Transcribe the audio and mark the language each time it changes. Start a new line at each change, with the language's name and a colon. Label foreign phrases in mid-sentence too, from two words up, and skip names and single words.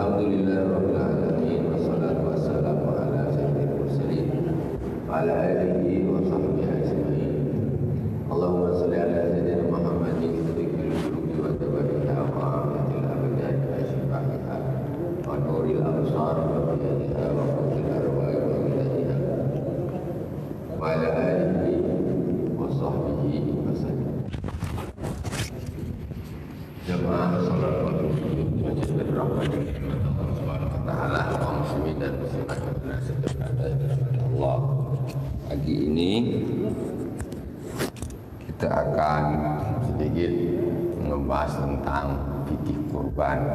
Arabic: الحمد لله رب العالمين والصلاة والسلام على سيد المرسلين وعلى آله وصحبه أجمعين. اللهم صل على سيدنا محمد طب القلوب ودوائها وعافية الأبدان وشفائها ونور الأبصار وضيائها وقوت الأرواح وغذائها وعلى آله وصحبه وسلم.
Indonesian: Jamaah salat maghrib di Masjid Rahman
Arabic: الله سبحانه وتعالى,
Indonesian: kaum muslimin dan muslimat yang berada di Allah. Pagi ini kita akan sedikit membahas tentang fikih kurban.